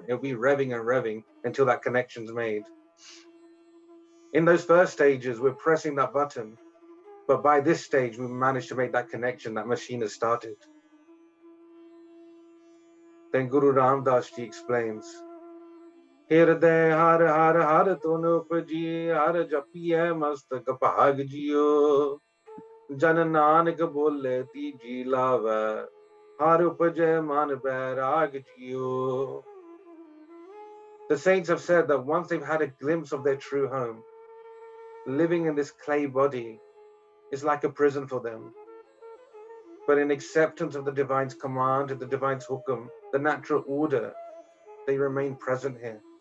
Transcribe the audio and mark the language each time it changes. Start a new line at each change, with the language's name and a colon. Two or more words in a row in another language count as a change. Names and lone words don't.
English: It'll be revving and revving until that connection's made. In those first stages, we're pressing that button, but by this stage, we managed to make that connection. That machine has started. Then Guru Ramdas Ji explains,
Punjabi: ਹਿਰਦੈ ਹਰਿ ਹਰਿ ਹਰਿ ਧੁਨਿ ਉਪਜੀ ਹਰਿ ਜਪੀਐ ਮਸਤਕਿ ਭਾਗੁ ਜੀਉ . ਜਨੁ ਨਾਨਕੁ ਬੋਲੇ ਤੀਜੀ ਲਾਵੈ ਹਰਿ ਉਪਜੈ ਮਨਿ ਬੈਰਾਗੁ ਜੀਉ .
English: The saints have said that once they've had a glimpse of their true home, living in this clay body is like a prison for them. But in acceptance of the divine's command, of the divine's hukum, the natural order, they remain present here.